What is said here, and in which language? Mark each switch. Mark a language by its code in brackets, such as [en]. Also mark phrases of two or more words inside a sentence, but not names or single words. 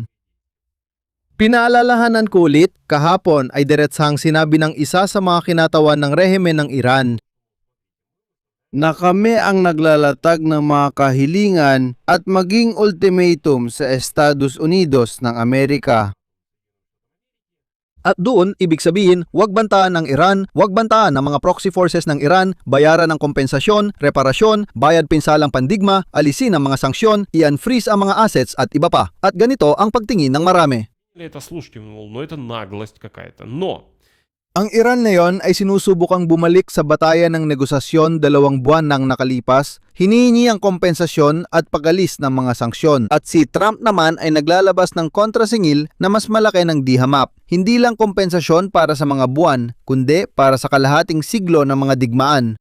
[tl] Pinaalalahanan ko ulit, kahapon ay diretsahang sinabi ng isa sa mga kinatawan ng rehimen ng Iran na kami ang naglalatag ng mga kahilingan at maging ultimatum sa Estados Unidos ng Amerika. At doon, ibig sabihin, huwag bantaan ng Iran, huwag bantaan ng mga [en] proxy forces [tl] ng Iran, bayaran ng kompensasyon, reparasyon, bayad pinsalang pandigma, alisin ang mga sanksyon, i-unfreeze ang mga assets at iba pa. At ganito ang pagtingin ng marami. [ru] Это слушайте, мол, ну это наглость какая-то. Но [tl] Ang Iran ngayon ay sinusubukang bumalik sa batayan ng negosasyon 2 buwan nang nakalipas, hinihingi ang kompensasyon at pagalis ng mga sanksyon. At si Trump naman ay naglalabas ng kontrasingil na mas malaki ng dihamap. Hindi lang kompensasyon para sa mga buwan, kundi para sa kalahating siglo ng mga digmaan.